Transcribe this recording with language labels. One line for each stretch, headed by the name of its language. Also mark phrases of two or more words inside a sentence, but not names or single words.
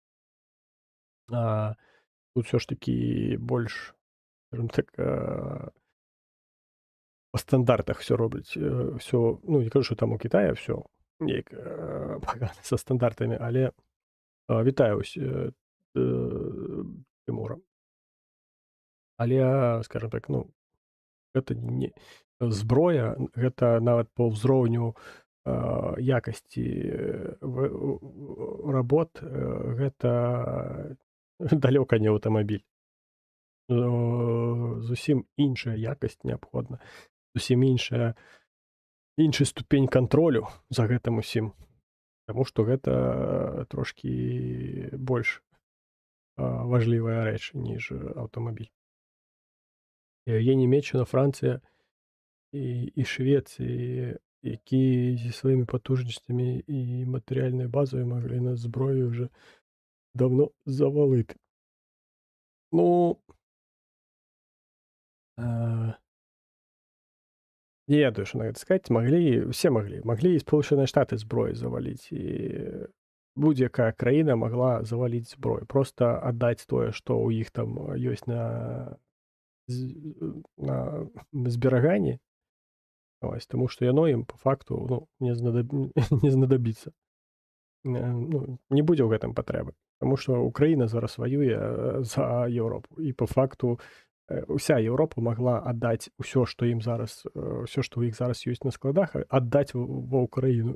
Ukrainian: А тут все ж таки більш, скажімо так, по стандартах все роблять. Все, ну, не кажу, що там у Китаї все як погано за стандартами, але вітаю ось Тимура. Але,
Belarusian: скажем так, ну, гэта не зброя, гэта нават па ўзроўню якасці работ, гэта далёка не аўтамабіль. Зусім іншая якасць неабходна, зусім іншы ступень кантролю за гэтым усім. Таму што гэта трошкі больш важлівая рэч, ніж аўтамабіль.
Ukrainian: Є Німеччина, Франція і Швеція, які зі своїми потужностями і матеріальною базою могли нас зброєю вже давно завалити. Ну,
Belarusian: э, не ведаю,
Russian: что на это сказать.
Ukrainian: Могли, все могли. Могли и Сполучені Штаты зброю завалить. І будь-яка країна могла завалить зброю.
Russian: Просто отдать
Belarusian: тое, што ў іх там ёсць на збераганні. Ось,
Ukrainian: тому що
Belarusian: яно ім по факту ну, не знадобіцца. Ну, не будзе ў гэтым патрэбы. Таму што Украіна зараз ваюе за Еўропу. І по факту уся Еўропа магла аддаць усё, што ім зараз, ўсё, што ў іх зараз ёсць на складах, аддаць ва Ўкраіну.